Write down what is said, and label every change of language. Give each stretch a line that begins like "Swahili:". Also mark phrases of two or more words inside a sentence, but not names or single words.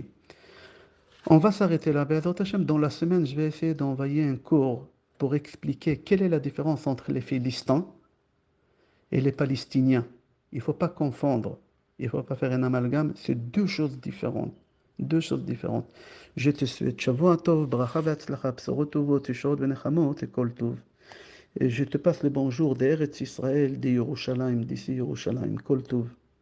French: On va s'arrêter là.
Hebrew: בעזרת השם,
French: dans la semaine, je vais essayer d'envoyer un cours pour expliquer quelle est la différence entre les Philistins et les Palestiniens. Il ne faut pas confondre. Il ne faut pas faire un amalgame. C'est deux choses différentes. Deux choses différentes. Je te souhaite
Hebrew: שבוע טוב, ברכה והצלחה, בשורות טובות, ישועות ונחמות
French: et
Hebrew: כל טוב.
French: Et je te passe le bonjour d'Eretz Israël, de Yerushalayim, d'ici Yerushalayim,
Hebrew: כל טוב.